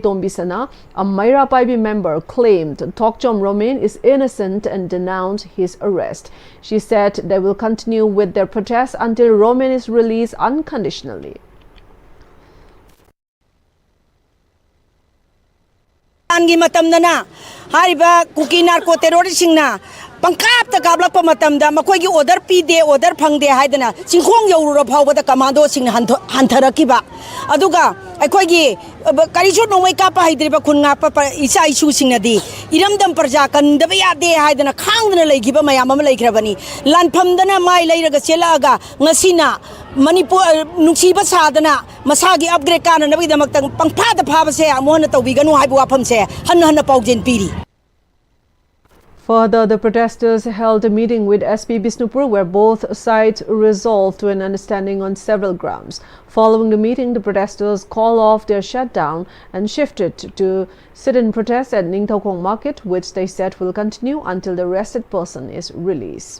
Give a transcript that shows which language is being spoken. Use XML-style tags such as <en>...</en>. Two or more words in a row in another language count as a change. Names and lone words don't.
<en>Tombisana, a Maira Paibi member, claimed Tokjom Romain is innocent and denounced his arrest. She said they will continue with their protest until Romain is released unconditionally.</en> <mni>Angi matamna hariba kuki</mni> <en>narco terrorist</en> <mni>singna pangkap ta gablak pa matamda makoi gi order pide order phangde haidana singkhong yoruro phawbada commando sing hantharakiba aduga aikoi gi karichu nomai ka pa haidriba khunga pa isa isu singnadi iramdam parja kandaba yade haidana khangdana leigiba mayam am leikrabani lanphamdana mai leiraga chelaga ngasina Manipur nungsiba sadana masagi upgrade kana nabi damakta pangphada phaba se amona tawbiganu haibu wafam se hanna paujin piri.</mni> <en>Further, the protesters held a meeting with SP Bisnupur where both sides resolved to an understanding on several grounds. Following the meeting, the protesters called off their shutdown and shifted to sit-in protest at Ningthau Market, which they said will continue until the arrested person is released.</en>